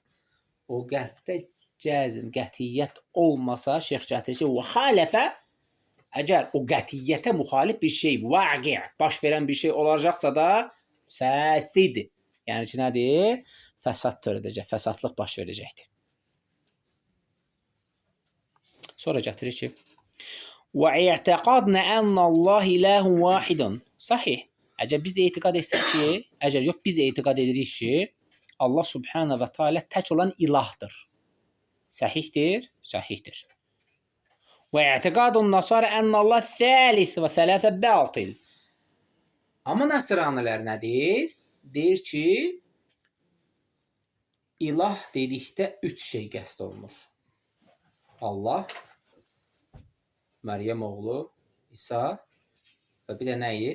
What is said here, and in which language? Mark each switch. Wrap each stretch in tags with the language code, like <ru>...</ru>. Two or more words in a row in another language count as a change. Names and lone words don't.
<az>O qəlbdə cəzm, qətiyyət olmasa, şeyx gətirir ki, və xalifə, əgər o qətiyyətə müxalif bir şey, vaqi, baş verən bir şey olacaqsa da, fəsid. Yəni ki, nədir? Fəsad törədəcək, fəsadlıq baş verəcəkdir. Sonra gətirir ki,</az> <ar>وَاِعْتَقَدْنَ أَنَّ اللّٰهِ إِلَهٌ وَاحِدٌ. Sahih.</ar> <az>Əgər biz etiqad etsək ki, biz etiqad edirik ki, Allah Subhanahu və Teala tək olan ilahdır. Səhihdir? Səhihdir.</az> <ar>وَاِعْتِقَادُ النَّصَارَ أَنَّ اللّٰهِ ثَالِث وَثَلَاثَ بَاطِلٌ.</ar> <az>Amma Nəsranilər nədir? Deyir ki, ilah dedikdə üç şey qəsd olunur. Allah, Məryəm oğlu, İsa və bir də nəyi?</az>